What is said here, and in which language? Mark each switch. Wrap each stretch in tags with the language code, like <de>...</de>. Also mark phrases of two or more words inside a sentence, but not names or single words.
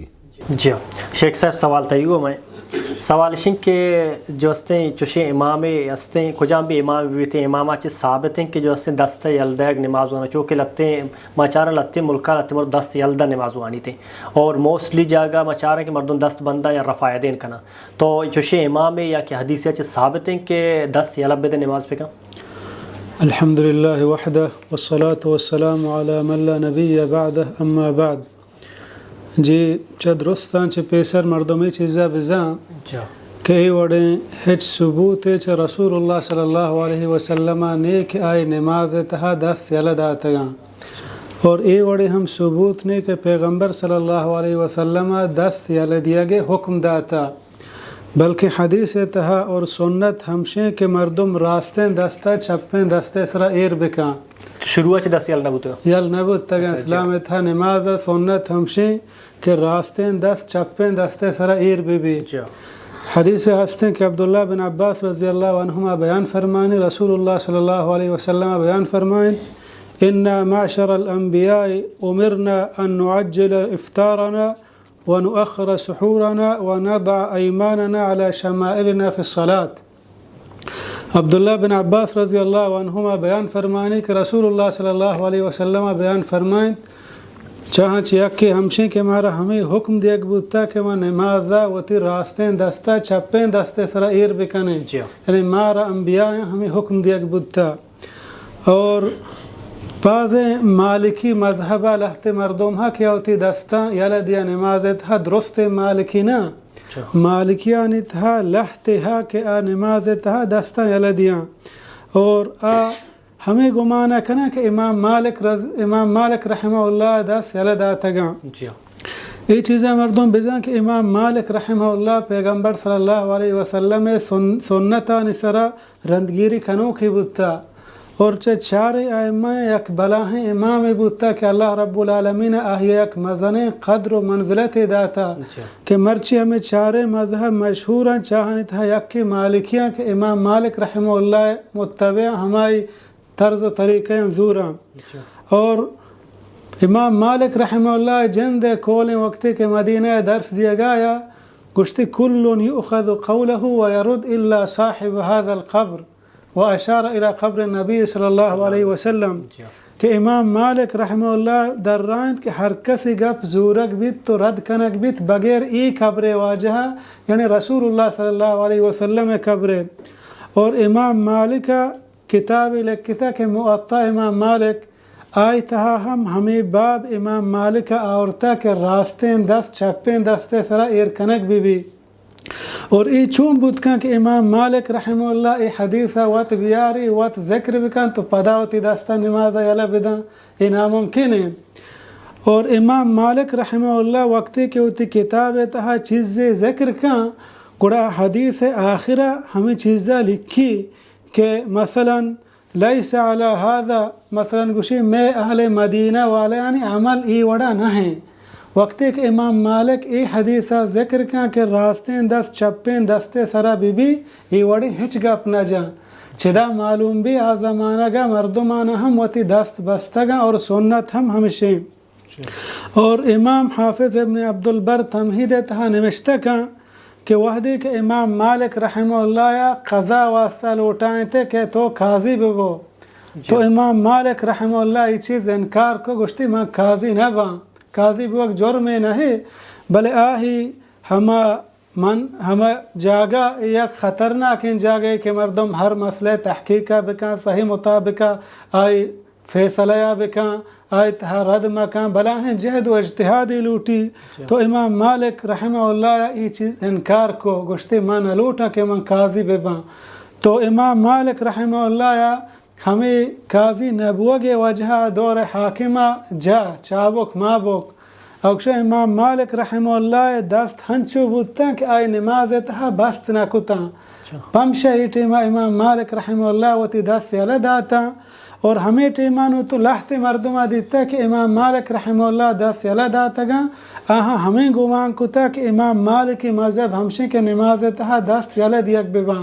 <bal>جی شیخ صاحب سوال تیگو میں سوال شن کہ جو ہستیں چوشے امام ہستیں کجام بھی امام بیتے امامہ چے ثابت ہیں کہ جو ہستیں دست یلدہ نماز وانا چونکہ لتے مچارہ لتے ملکہ لتے مرد دست یلدہ نماز وانی تھے اور موسٹلی جاگہ مچارہ کہ مردوں دست بندہ یا رفع یدین کنا تو چوشے امام یا کہ حدیثیہ چے ثابت ہیں کہ دست یلبہ دے نماز پہ کنا.</bal> <ar>الحمدللہ وحدہ والصلاة والسلام علی من لا نبی بعدہ اما بعد.</ar> <bal>جی درستان چھ پیسر مردمی چیزا بزان کہ وڑیں ہچ ثبوت چھ رسول اللہ</bal> <ar>صلی اللہ علیہ وسلم</ar> <bal>نیک آئی نماز تہا دست یلد آتگاں اور ای وڑے ہم ثبوت نے کہ پیغمبر</bal> <ar>صلی اللہ علیہ وسلم</ar> <bal>دست یلدیا گے حکم داتا بلکہ حدیث تہا اور سنت ہمشیں کہ مردم راستیں دستہ چھپیں دستے سرا ایر بکاں شروع چھ دست یل نبوت تگا اسلام تھا نماز سنت ہمشیں کہ راستیں دست چھپیں دستے سرا ایر بھی حدیث ہستیں کہ عبداللہ بن عباس</bal> <ar>رضی اللہ عنہما</ar> <bal>بیان فرمائیں رسول اللہ</bal> <ar>صلی اللہ علیہ وسلم</ar> <bal>بیان فرمائیں</bal> <ar>انا معشر الانبیاء امرنا ان نعجل افطارنا ونؤخر سحورنا ونضع ایماننا على شمائلنا في الصلاة.</ar> <bal>عبداللہ بن عباس</bal> <ar>رضی اللہ عنہما</ar> <bal>بیان فرمائیں کہ رسول اللہ</bal> <ar>صلی اللہ علیہ وسلم</ar> <bal>بیان فرمائیں چاہاں چیک کے ہمشیں کہ ہمارا ہمیں حکم دیگ بودتا کہ وہ نمازہ وتی راستیں دستا چپیں دستے سرا ایر بکنے یعنی مارا انبیاء ہمیں حکم دیگ بودتا. اور بعض مالکی مذہبہ لہت مردم ہا کیا ہوتی دستا یلا دیا نمازت ہا درست مالکی نا مالکیانی تھا لہت ہا کہ نمازت ہا دستا یلا دیا. اور ہمیں گمانا کنا کہ امام مالک</bal> <ar>رحمہ اللہ</ar> <bal>دس یلا داتا گا. یہ چیزیں مردم بزن کہ امام مالک</bal> <ar>رحمہ اللہ</ar> <bal>پیغمبر</bal> <ar>صلی اللہ علیہ وسلم</ar> <bal>سنتا نسرا رندگیری کنو کی بودتا. اور چار ائمہ یک بلاہیں امام بودتا کہ</bal> <ar>اللہ رب العالمین</ar> <bal>یک مزن قدر و منزلت داتا کہ مرچی ہمیں چار مذہب مشہوراں چاہنے تھا یک کی مالکیاں کہ امام مالک</bal> <ar>رحمہ اللہ</ar> <bal>متبع ہماری طرز و طریقے زوراں. اور امام مالک</bal> <ar>رحمہ اللہ</ar> <bal>جند کول وقتی کے مدینہ درس دیا گایا گشتی</bal> <ar>کل یؤخذ قوله ویرد الا صاحب هذا القبر واشار الى قبر النبی صلی اللہ علیہ وسلم</ar> <bal>کہ امام مالک</bal> <ar>رحمہ اللہ</ar> <bal>در رائند کہ ہر کسی گپ زورک بیت تو رد کنک بیت بغیر ای قبر واجہ یعنی رسول اللہ</bal> <ar>صلی اللہ علیہ وسلم</ar> <bal>قبر. اور امام مالک کتاب لکھتا کہ موطا امام مالک آئی تہا ہمیں باب امام مالک آورتا کہ راستیں دست چپیں دستے سرا ایر کنک بھی. اور ای چون بود کن کہ امام مالک</bal> <ar>رحمہ اللہ</ar> <bal>ای حدیثہ وات بیاری وات ذکر بکن تو پداوتی دستا نمازہ یلا بدن ای ناممکن ہے. اور امام مالک</bal> <ar>رحمہ اللہ</ar> <bal>وقتی کہ ہوتی کتاب تہا چیزیں ذکر کن گڑا حدیث آخرہ ہمیں چیزیں لکھی کہ مثلا</bal> <ar>لیس علی هذا</ar> <bal>مثلا گوشی میں اہل مدینہ والے یعنی عمل ای وڑا نہ ہیں. وقتی کہ امام مالک ای حدیثہ ذکر کن کہ راستیں دست چپیں دستے سرا بی ای وڑی ہچ گپ نہ جا چدا معلوم بھی آ زمانہ گا مردمانہ ہم وتی دست بستگا اور سنت ہم ہمشیں. اور امام حافظ ابن عبدالبر تمہید تہا نوشتہ کن کہ وحدی کہ امام مالک</bal> <ar>رحمہ اللہ</ar> <bal>قضا واسطہ لوٹائیں تھے کہ تو قاضی بگو. تو امام مالک</bal> <ar>رحمہ اللہ</ar> <bal>یہ چیز انکار کو گشتی میں قاضی نہ باں قاضی بوک جرم نہیں بلے آہی ہما جاگا یک خطرناک ان جاگے کہ مردم ہر مسئلے تحقیقہ بکن صحیح مطابقہ آئی فیصلہ بکن آئی تہا رد مکن بلا ہیں جہد و اجتہادی لوٹی. تو امام مالک</bal> <ar>رحمہ اللہ</ar> <bal>یہ چیز انکار کو گشتی میں نہ لوٹا کہ من قاضی بباں. تو امام مالک</bal> <ar>رحمہ اللہ</ar> <bal>ہمیں قاضی نبوگے وجہ دور حاکمہ جا چابک مابک. اکشو امام مالک</bal> <ar>رحمہ اللہ</ar> <bal>دست ہنچو بودتا کہ آئی نماز تہا بست نہ کتا پمشہ ہی ٹیمہ امام مالک</bal> <ar>رحمہ اللہ</ar> <bal>وتی دست یلا داتا. اور ہمیں ٹیمانو تو لہت مردمہ دیتا کہ امام مالک</bal> <ar>رحمہ اللہ</ar> <bal>دست یلا داتا گا ہمیں گمان کتا کہ امام مالک کی مذہب ہمشیں کہ نماز تہا دست یلا دیک بباں.</bal>